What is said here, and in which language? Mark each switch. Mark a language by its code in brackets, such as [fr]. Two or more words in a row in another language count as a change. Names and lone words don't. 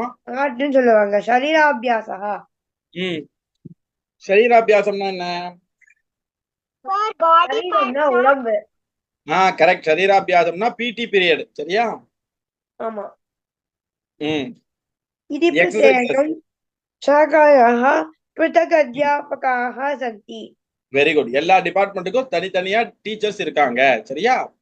[ta] ஆர்ட்னு சொல்லுவாங்க. சரீராபியாசா. சரீராபியாசம்னா என்ன? சரீரம்னா உடம்பு. கரெக்ட். சரீராபியாசம்னா [en] PT period, [ta] சரியா? ஆமா. [en] Exercise. [sa] பிரத்யேகம் शाखायाः पृथक् अध्यापकाः सन्ति. [en] Very good. [ta] எல்லா டிபார்ட்மெண்ட்டுக்கும் தனித்தனியா டீச்சர்ஸ் இருக்காங்க, சரியா?